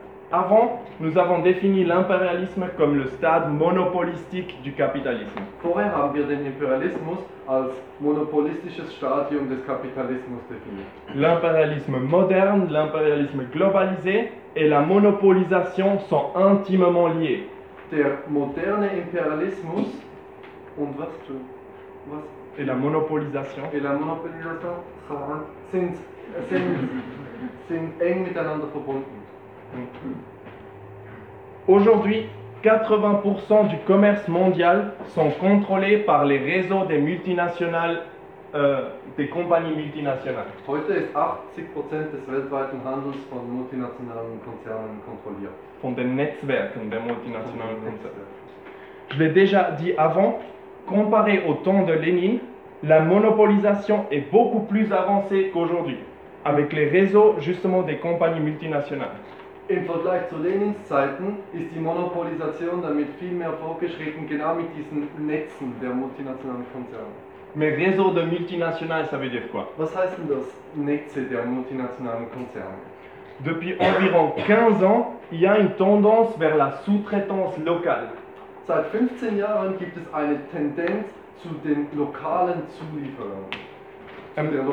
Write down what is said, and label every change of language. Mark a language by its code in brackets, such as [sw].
[fr] Avant, nous avons défini l'impérialisme comme le stade monopolistique du capitalisme. [de] Vorher haben wir den Imperialismus als monopolistisches Stadium des Kapitalismus definiert. [fr] L'impérialisme moderne, l'impérialisme globalisé et la monopolisation sont intimement liés. [de] Der moderne Imperialismus und was tu [fr] was et la monopolisation [de] sind eng miteinander verbunden. [fr] Aujourd'hui, 80% du commerce mondial sont contrôlés par les réseaux des multinationales, des compagnies multinationales. [de] Heute ist 80% des weltweiten Handels von multinationalen Konzernen kontrolliert. Von den Netzwerken der multinationalen Konzerne. [fr] Je l'ai déjà dit avant, comparé au temps de Lénine, la monopolisation est beaucoup plus avancée qu'aujourd'hui, avec les réseaux justement des compagnies multinationales. [de] Im Vergleich zu Lenins Zeiten ist die Monopolisation damit viel mehr fortgeschritten, genau mit diesen Netzen der multinationalen Konzerne. [fr] Mais réseau de multinationales, ça veut dire quoi? [de] Was heißt denn das, Netze der multinationalen Konzerne? [fr] Depuis environ 15 ans, il y a une tendance vers la sous-traitance locale. [de] Seit 15 Jahren gibt es eine Tendenz zu den lokalen Zulieferern.